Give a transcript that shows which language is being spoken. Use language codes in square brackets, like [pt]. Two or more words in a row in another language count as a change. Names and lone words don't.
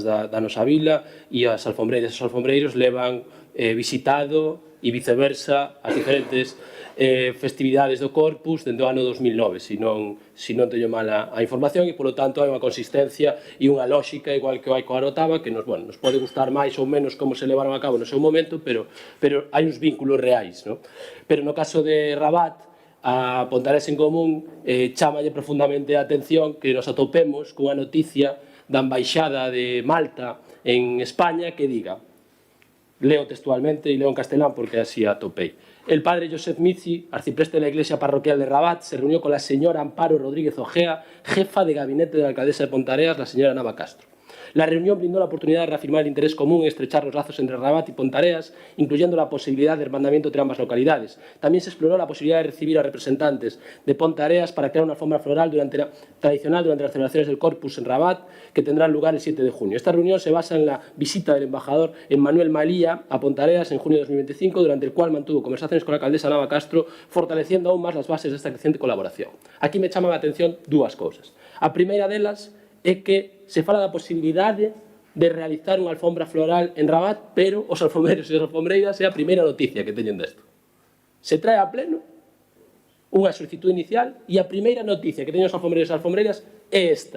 [gl] da nosa vila, e as alfombreiras e os alfombreiros levan visitado e viceversa as diferentes festividades do Corpus dende o ano 2009, se non teño mala a información, e, polo tanto, hai unha consistencia e unha lóxica, igual que o hai coa Arotava, que nos pode gustar máis ou menos como se levaron a cabo no seu momento, pero hai uns vínculos reais, non? Pero no caso de Rabat, a Pontareas en Común chámalle profundamente a atención que nos atopemos cunha noticia da Embaixada de Malta en España que diga, leo textualmente e leo en castelán porque así atopei: [es] el padre Josep Mizi, arcipreste de la iglesia parroquial de Rabat, se reunió con la señora Amparo Rodríguez Ojea, jefa de gabinete de la alcaldesa de Pontareas, la señora Nava Castro. La reunión brindó la oportunidad de reafirmar el interés común en estrechar los lazos entre Rabat y Pontareas, incluyendo la posibilidad de hermandamiento entre ambas localidades. También se exploró la posibilidad de recibir a representantes de Pontareas para crear una alfombra floral tradicional durante las celebraciones del Corpus en Rabat, que tendrán lugar el 7 de junio. Esta reunión se basa en la visita del embajador Emmanuel Malía a Pontareas en junio de 2025, durante el cual mantuvo conversaciones con la alcaldesa Nava Castro, fortaleciendo aún más las bases de esta creciente colaboración. [gl] Aquí me chaman a atención dúas cousas. A primeira delas é que se fala da posibilidade de realizar unha alfombra floral en Rabat, pero os alfombreiros e as alfombreiras é a primeira noticia que teñen desto. Se trae a pleno unha solicitud inicial e a primeira noticia que teñen os alfombreiros e as alfombreiras é esta.